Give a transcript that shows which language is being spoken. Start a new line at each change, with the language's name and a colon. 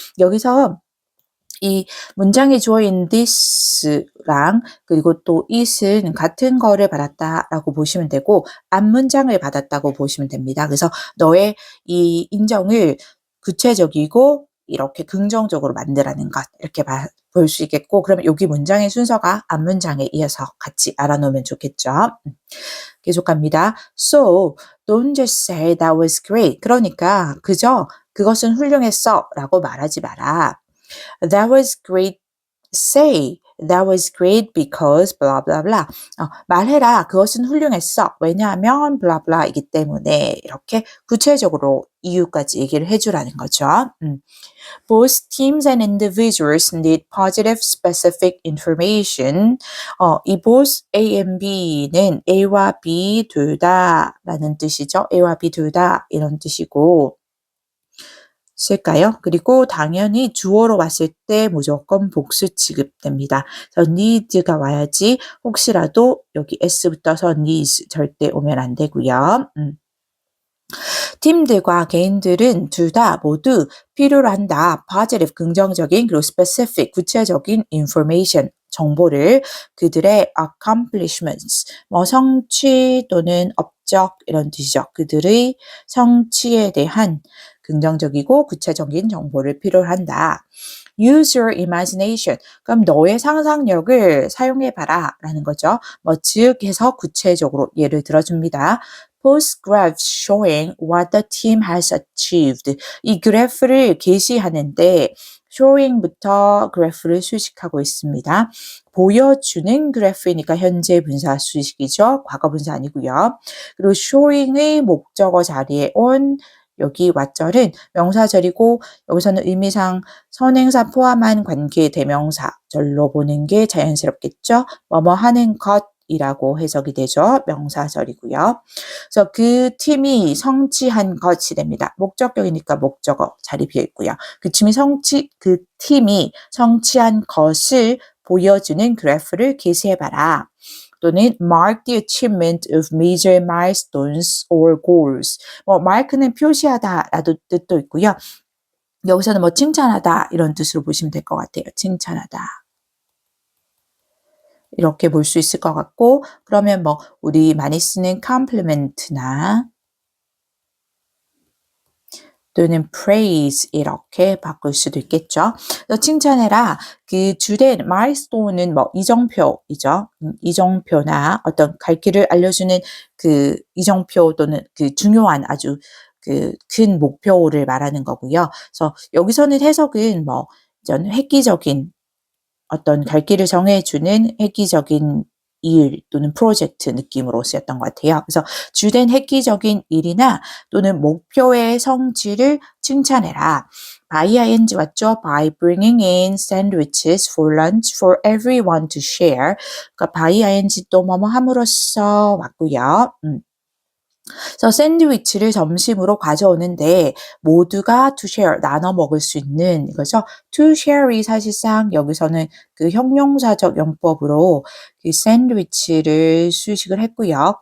Korean: 여기서 이 문장에 주어인 this랑 그리고 또 it은 같은 거를 받았다라고 보시면 되고 앞문장을 받았다고 보시면 됩니다. 그래서 너의 이 인정을 구체적이고 이렇게 긍정적으로 만들라는 것 이렇게 볼 수 있겠고 그러면 여기 문장의 순서가 앞문장에 이어서 같이 알아놓으면 좋겠죠. 계속합니다.
English: So don't just say that was great.
Korean: 그러니까 그저 그것은 훌륭했어 라고 말하지 마라.
English: That was great. Say that was great because blah blah blah.
Korean: 말해라. 그것은 훌륭했어. 왜냐하면 blah blah이기 때문에 이렇게 구체적으로 이유까지 얘기를 해주라는 거죠.
English: Both teams and individuals need positive specific information.
Korean: 이 both A and B는 A와 B 둘 다라는 뜻이죠. A와 B 둘 다 이런 뜻이고 쓸까요? 그리고 당연히 주어로 왔을 때 무조건 복수 취급됩니다. 그래서 need가 와야지 혹시라도 여기 s 붙어서 needs 절대 오면 안 되고요. 팀들과 개인들은 둘 다 모두 필요로 한다. positive 긍정적인 그리고 specific 구체적인 information 정보를 그들의 accomplishments 뭐 성취 또는 업적 이런 뜻이죠. 그들의 성취에 대한 긍정적이고 구체적인 정보를 필요로 한다.
English: Use your imagination.
Korean: 그럼 너의 상상력을 사용해봐라 라는 거죠. 즉 해서 구체적으로 예를 들어줍니다.
English: Post graphs showing what the team has achieved.
Korean: 이 그래프를 게시하는데 showing부터 그래프를 수식하고 있습니다. 보여주는 그래프이니까 현재 분사 수식이죠. 과거 분사 아니고요. 그리고 showing의 목적어 자리에 온 여기 왓절은 명사절이고 여기서는 의미상 선행사 포함한 관계 대명사절로 보는 게 자연스럽겠죠. 뭐뭐 하는 것이라고 해석이 되죠. 명사절이고요. 그래서 그 팀이 성취한 것이 됩니다. 목적격이니까 목적어 자리 비어 있고요. 그 팀이 성취한 것을 보여주는 그래프를 게시해봐라.
English: 또는 mark the achievement of major milestones or goals.
Korean: mark는 표시하다 라도 뜻도 있고요. 여기서는 칭찬하다 이런 뜻으로 보시면 될 것 같아요. 칭찬하다. 이렇게 볼 수 있을 것 같고 그러면 우리 많이 쓰는 compliment나 또는 praise 이렇게 바꿀 수도 있겠죠. 칭찬해라. 그 주된 milestone은 이정표이죠. 이정표나 어떤 갈 길을 알려주는 그 이정표 또는 그 중요한 아주 그 큰 목표를 말하는 거고요. 그래서 여기서는 해석은 획기적인 어떤 갈 길을 정해주는 획기적인 일 또는 프로젝트 느낌으로 쓰였던 것 같아요. 그래서 주된 획기적인 일이나 또는 목표의 성취를 칭찬해라. by ing 왔죠?
English: by bringing in sandwiches for lunch for everyone to share.
Korean: 그러니까 by ing 또 뭐뭐 함으로써 왔고요. 그래서 샌드위치를 점심으로 가져오는데 모두가 to share, 나눠 먹을 수 있는 이거죠. to share이 사실상 여기서는 그 형용사적 용법으로 그 샌드위치를 수식을 했고요.